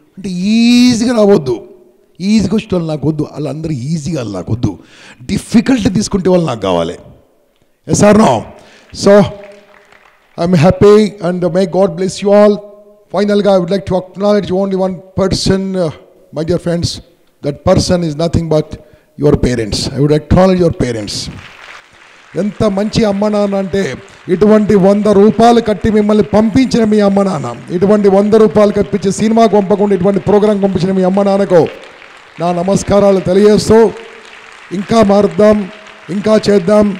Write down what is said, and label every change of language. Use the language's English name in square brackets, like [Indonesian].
[Telugu] అంటే ఈజీగా రావద్దు. ఈజీగా వచ్చే వాళ్ళు నాకు వద్దు, వాళ్ళందరూ ఈజీగా వాళ్ళు నాకు వద్దు, డిఫికల్ట్ తీసుకుంటే వాళ్ళు నాకు కావాలి. [English] Yes or no? So I'm happy and may God bless you all. ఫైనల్గా I would like to acknowledge only one person, my dear friends. That person is nothing but your parents. I would acknowledge your parents. [Telugu] ఎంత మంచి అమ్మ నాన్న అంటే, ఇటువంటి 100 రూపాయలు కట్టి మిమ్మల్ని పంపించిన మీ అమ్మ నాన్న, ఇటువంటి 100 రూపాయలు కట్టించి సినిమాకు పంపకుండా ఇటువంటి ప్రోగ్రాం పంపించిన మీ అమ్మ నాన్నకు నా నమస్కారాలు తెలియజేస్తూ, ఇంకా మారుద్దాం, ఇంకా చేద్దాం.